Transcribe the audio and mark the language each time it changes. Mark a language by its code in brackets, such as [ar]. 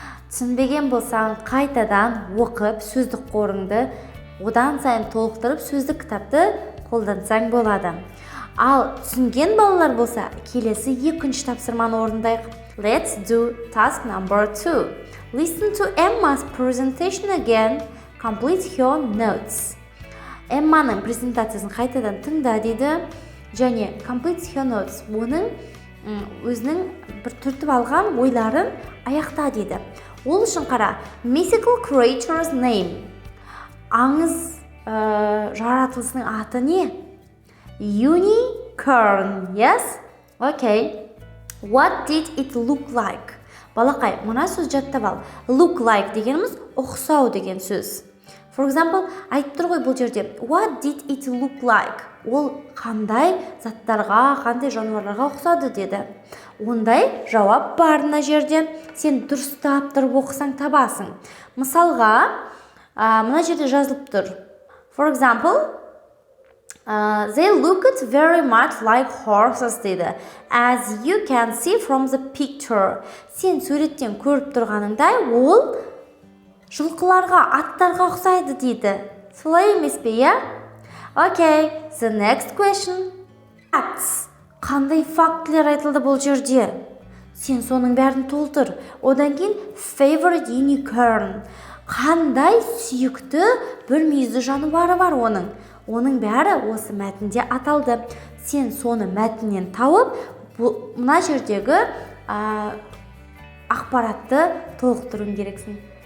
[kk] Түсінбеген болсаң, қайтадан оқып, сөздік қорыңды одан сайын толықтырып, сөздік кітапты қолдансаң болады. Ал түсінген балалар болса, келесі екінші тапсырманы орындайық. [en] Let's do task number 2. Listen to Emma's presentation again. Complete her notes. [kk] Эмманың презентациясын қайтадан тыңда дейді. Және [en] complete her notes. [kk] Оның өзінің бір түртіп алған ойларын аяқта дейді. Ол үшін қара. [en] Mythical creature's name. [kk] Аңыз жаратылысының аты не? [en] Unicorn. Yes? Okay. What did it look like? [kk] Балақай, мына сөз жаттап ал. [en] Look like [kk] дегеніміз ұқсау деген сөз. [en] For example, [kk] айтып тұр ғой бұл жерде. [en] What did it look like? [kk] Ол қандай заттарға, қандай жануарларға ұқсады деді. Ондай жауап бар мына жерде. Сен дұрыстап тұрып оқысаң табасың. Мысалға, мына жерде жазылып тұр. [en] For example, they looked very much like horses [kk] дейді. [en] As you can see from the picture. [kk] Сен суреттен көріп тұрғаныңдай, ол жылқыларға, аттарға ұқсайды дейді. Солай емес пе, я? [en] Okay, the next question. Cats. [kk] қандай фактілер айтылды бұл жерде? Сен соның бәрін толтыр. Одан кейін [en] favorite unicorn. [kk] Қандай сүйікті бір мүйізді жануары бар оның. Оның бәрі осы мәтінде аталды. Сен соны мәтіннен тауып, мына жердегі ақпаратты толықтыруың керексің.